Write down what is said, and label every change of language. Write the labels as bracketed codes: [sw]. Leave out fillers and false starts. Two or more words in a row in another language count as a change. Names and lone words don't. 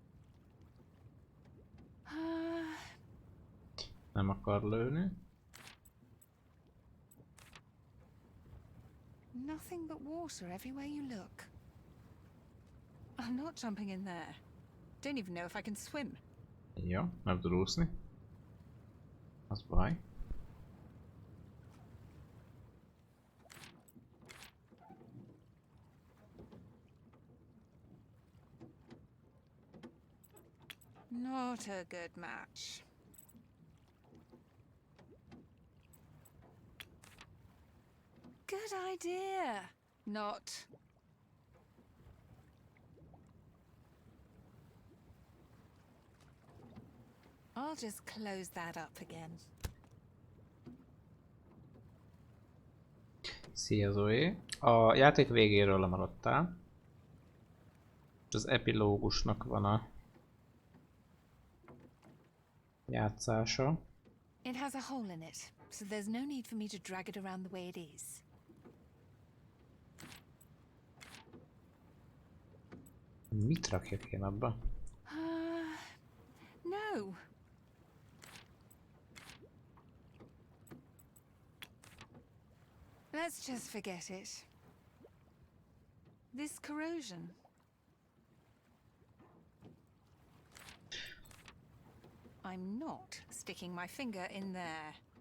[hu] Nem akar lőni. [en] Nothing but water everywhere you look. I'm not jumping in there. Don't even know if I can swim. [hu] Jó, nem tud úszni. Az baj. [en] Not a good match. Good idea. Not. I'll just close that up again. [hu] Szia Zoe. A játék végéről lemaradtál. Az epilógusnak van a játszása. [en] It has a hole in it, so there's no need for me to drag it around the way it is. [hu] Mit rakjak én abba? [en] No. Let's just forget it. This corrosion. I'm not sticking my finger in there.